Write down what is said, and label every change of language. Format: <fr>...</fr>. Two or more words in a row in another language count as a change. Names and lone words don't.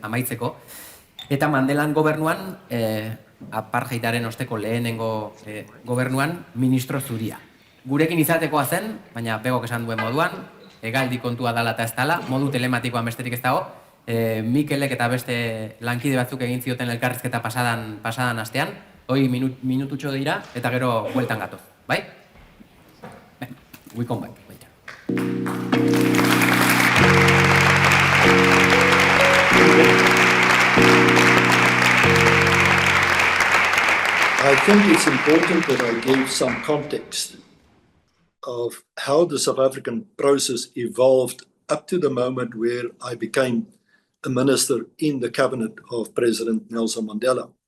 <eu>Eta Mandelan gobernuan apartheidaren osteko lehenengo gobernuan ministro zuria. Gurekin izatekoa zen, baina Pegok esan duen moduan, hegaldi kontua dala eta ez dala, modu telematikoan besterik ez dago, Mikelek eta beste lankide batzuk egin zioten elkarrizketa pasadan astean, hoi minututxo dira, eta gero bueltan gatoz, bai?</eu> <en>We come back, later. I think it's important that I give some context of how the South African process evolved up to the moment where I became a minister in the cabinet of President Nelson Mandela.</en>